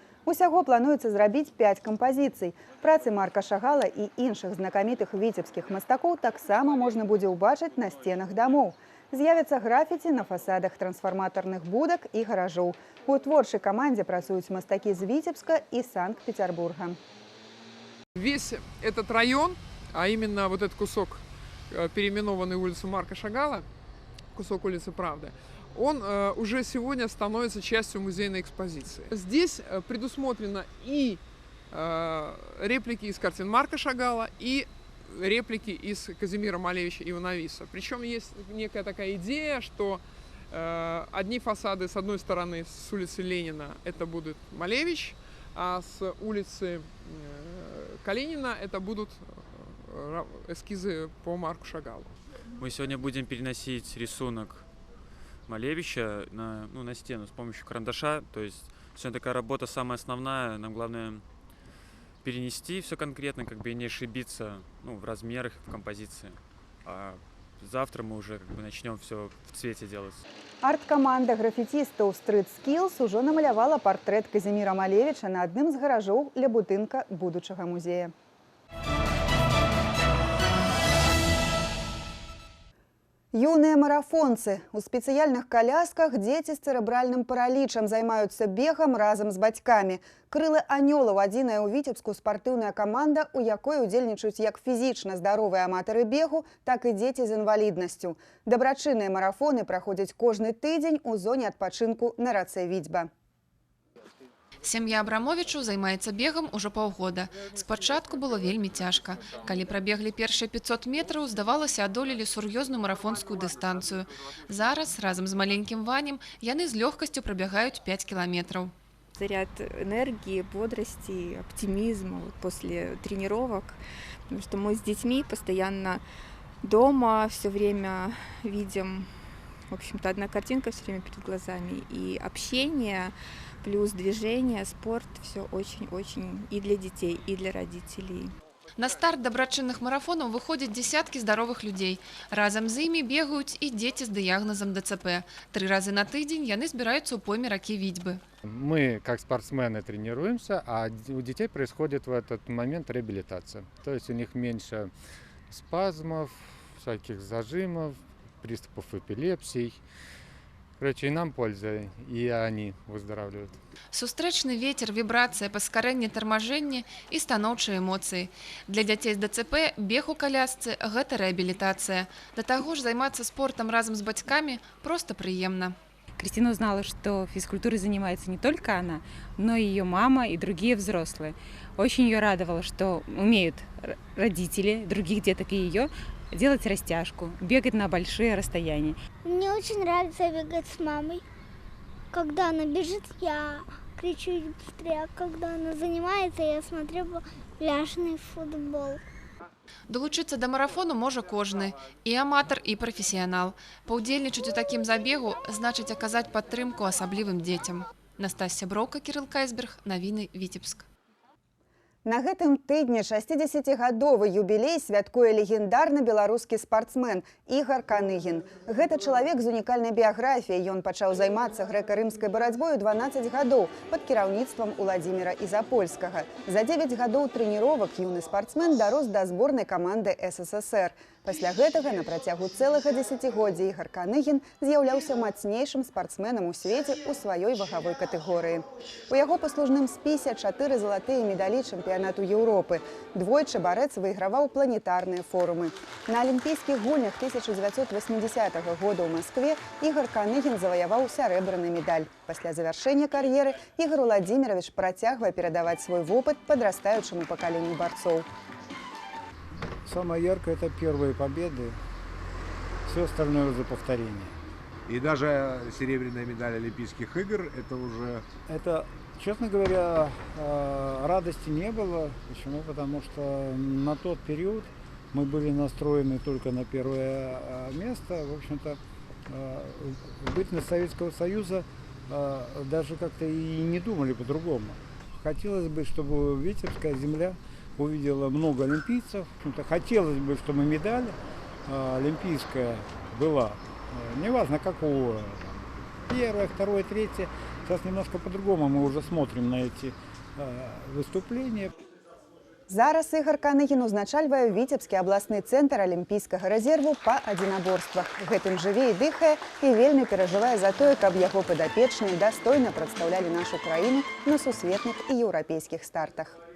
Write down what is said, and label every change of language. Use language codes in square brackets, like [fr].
[be] Усяго плануецца зрабіць 5 кампазіцый. Працы Марка Шагала і іншых знакамітых віцебскіх мастакоў таксама можна будзе ўбачыць на сценах дамоў. З'явяцца графіці на фасадах трансфарматарных будак і гаражоў. У творчай камандзе працуюць мастакі з Віцебска і Санкт-Петербурга. [ru] Весь этот район, а именно вот этот кусок, переименованный улицу Марка Шагала, кусок улицы Правды, он уже сегодня становится частью музейной экспозиции. Здесь предусмотрено и реплики из картин Марка Шагала, и реплики из Казимира Малевича и Ивановиса. Причем есть некая такая идея, что одни фасады с одной стороны с улицы Ленина это будет Малевич, а с улицы Калинина это будут эскизы по Марку Шагалу. Мы сегодня будем переносить рисунок Малевича на стену с помощью карандаша. То есть сегодня такая работа самая основная. Нам главное перенести все конкретно, и не ошибиться в размерах, в композиции. А завтра мы уже начнем все в цвете делать. [be] Арт-каманда графітістаў Street Skills ужо намалявала партрэт Казіміра Малевіча на адным з гаражоў ля будынка будучага музея. Юныя марафонцы. У спецыяльных калясках дзеці з цэрэбральным паралічам займаюцца бегам разам з бацькамі. Крылы анёлаў адзіная ў Віцебску спартыўная каманда, у якой удзельнічаюць як фізічна здаровыя аматары бегу, так і дзеці з інваліднасцю. Дабрачынныя марафоны праходзяць кожны тыдзень у зоне адпачынку на рацэ Віцьба. Сям'я Абрамовічу займаецца бегам ужо паўгода. Спачатку было вельмі цяжка. Калі прабеглі першыя 500 метраў, здавалася, адолелі сур'ёзную марафонскую дыстанцыю. Зараз, разам з маленькім Ванем, яны з лёгкасцю прабягаюць 5 кіламетраў. [ru] Заряд энергии, бодрости, оптимизма после тренировок. Потому что мы с детьми постоянно дома, все время видим, в общем-то, одна картинка все время перед глазами. И общение, плюс движение, спорт, все очень-очень и для детей, и для родителей. [be] На старт дабрачынных марафонаў выходзяць дзесяткі здаровых людзей. Разам з імі бегаюць і дзеці з дыягназам ДЦП. 3 разы на тыдзень яны збіраюцца ў пойме ракі Віцьбы. [ru] Мы, как спортсмены, тренируемся, а у детей происходит в этот момент реабилитация. То есть у них меньше спазмов, всяких зажимов, приступов эпилепсий. Короче, и нам польза, и они выздоравливают. [be] Сустрэчны вецер, вібрацыя, паскарэнне, тармажэнне і станоўчыя эмоцыі. Для дзяцей з ДЦП бег у калясцы – гэта рэабілітацыя. Да таго ж займацца спортом разом с бацькамі [ru] просто приемно. Кристина узнала, что физкультурой занимается не только она, но и ее мама и другие взрослые. Очень ее радовало, что умеют родители других деток и ее делать растяжку, бегать на большие расстояния. Мне очень нравится бегать с мамой. Когда она бежит, я кричу быстрее, а когда она занимается, я смотрю пляжный футбол. [be] Долучыцца да марафону можа кожны, і аматар, і прафесіянал. Паўдзельнічаць у такім забегу значыць аказаць падтрымку асаблівым дзецям. Настасья Броўка, Кірыл Кайсберг, навіны Віцебск. На гэтым тыдні 60-гадовы юбілей святкуе легендарны беларускі спартсмен Ігар Каныгін. Гэта чалавек з унікальнай біяграфіяй. Ён пачаў займацца грэка-рымскай барацьбой у 12 гадоў пад кіраўніцтвам Уладзіміра Ізапольскага. За 9 гадоў трэніровак юны спартсмен дарос да зборнай каманды СССР. Пасля гэтага на працягу цэлага дзесяцігоддзя Ігар Каныгін з'яўляўся мацнейшым спартсменам у свеце ў сваёй вагавой катэгорыі. У яго паслужным спісе 4 залатыя медалі чэмпіянату Еўропы. Двойчы барэц выйграваў планетарныя форумы. На Алімпійскіх гульнях 1980 года ў Маскве Ігар Каныгін заваяваў сярэбраны медаль. Пасля завяршэння кар'еры Ігар Уладзімірович працягвае перадаваць свой вопыт падрастаючаму пакаленню барцоў. [ru] Самое яркое – это первые победы, все остальное за повторение. И даже серебряная медаль Олимпийских игр – это уже… Это, честно говоря, радости не было. Почему? Потому что на тот период мы были настроены только на первое место. В общем-то, в бытность Советского Союза даже как-то и не думали по-другому. Хотелось бы, чтобы Витебская земля увидела много олимпийцев. Хотелось бы, чтобы медаль олимпийская была, неважно какого, первое, второе, третье. Сейчас немножко по-другому мы уже смотрим на эти выступления. [be] Зараз Ігор Каныгін узначальвае Віцебскі абласны цэнтр алімпійскага рэзерву па адзінаборствах. Гэтым жыве і дыхае і вельмі перажывае за тое, каб яго падапечныя дастойна прадстаўлялі нашу краіну на сусветных і еўрапейскіх стартах.